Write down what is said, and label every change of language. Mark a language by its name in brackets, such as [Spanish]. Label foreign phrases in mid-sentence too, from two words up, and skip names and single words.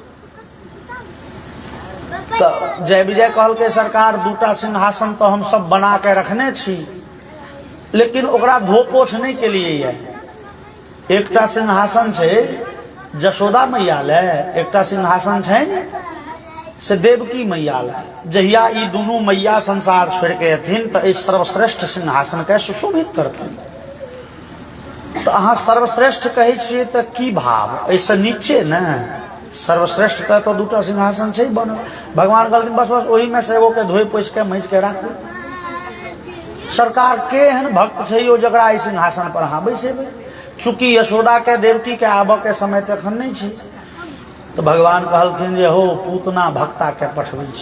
[Maithili] तो जय विजय कहल के सरकार दूटा सिंहासन तो हम सब बना के रखने छी लेकिन ओकरा धोपोछ नहीं के लिए है। एकटा सिंहासन छै जशोदा मैया ले एकटा सिंहासन छै से देवकी मैया ले। जहिया ई दुनू मैया संसार छोड़ के अथिन तो इस सर्वश्रेष्ठ सिंहासन के सुशोभित करथिन। तो अहाँ सर्वश्रेष्ठ कहे छियै तो की भाव ऐसे नीचे न सर्वश्रेष्ठ का तो दूटा सिंहासन छै बनल। भगवान कहलखिन बस बस वही में से एगो के धोइ पोछि के माँजि के राखू। सरकार के एहन भक्त छै यो जकरा ई सिंहासन पर अहाँ बैसेबै। चूँकि यशोदा के देवकी के आबऽ के समय तो एखन नहीं छै। तो भगवान कहलखिन जे हो पूतना भक्ता के पठबै छी।